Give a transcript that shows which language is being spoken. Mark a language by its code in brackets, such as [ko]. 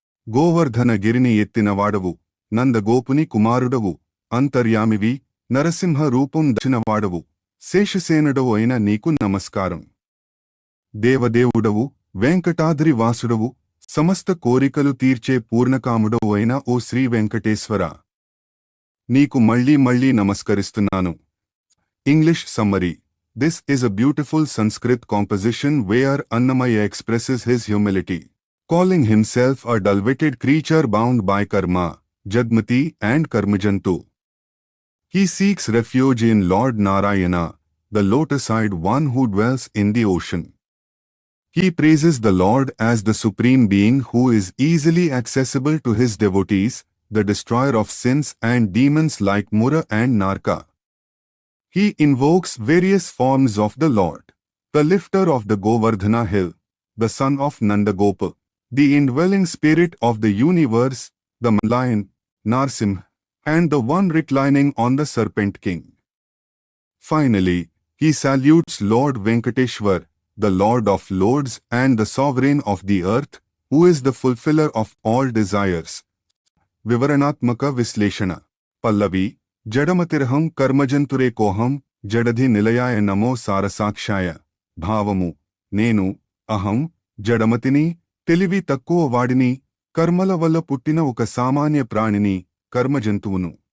[te] గోవర్ధనగిరిని ఎత్తినవాడవు, నందగోపుని కుమారుడవు, అంతర్యామివి, నరసింహ రూపం దర్శినవాడవు, శేషసేనుడవు అయిన నీకు నమస్కారం. దేవదేవుడవు, వెంకటాద్రి వాసుడవు, సమస్త కోరికలు తీర్చే పూర్ణకాముడవు అయిన ఓ శ్రీ వెంకటేశ్వర, నీకు మళ్ళీ మళ్ళీ నమస్కరిస్తున్నాను. English summary. [en] This is a beautiful Sanskrit composition where Annamaya expresses his humility, calling himself a dull-witted creature bound by karma, Jadmati and Karmajantu. He seeks refuge in Lord Narayana, the lotus-eyed one who dwells in the ocean. He praises the Lord as the supreme being who is easily accessible to his devotees, the destroyer of sins and demons like Mura and Narka. He invokes various forms of the Lord, the lifter of the Govardhana hill, the son of Nandagopa, the indwelling spirit of the universe, the lion, Narsimha, and the one reclining on the serpent king. Finally, he salutes Lord Venkateshwar, the Lord of lords and the sovereign of the earth, who is the fulfiller of all desires. [te] వివరణాత్మక విశ్లేషణ. పల్లవి. [sa] జడమతిరహం కర్మజంతురే కోహం జడధి నిలయాయ నమో సారసాక్షాయ. [te] భావము: నేను అహం జడమతిని, తెలివి తక్కువ వాడిని, కర్మల వల్ల పుట్టిన ఒక సామాన్య ప్రాణిని, కర్మజంతువును.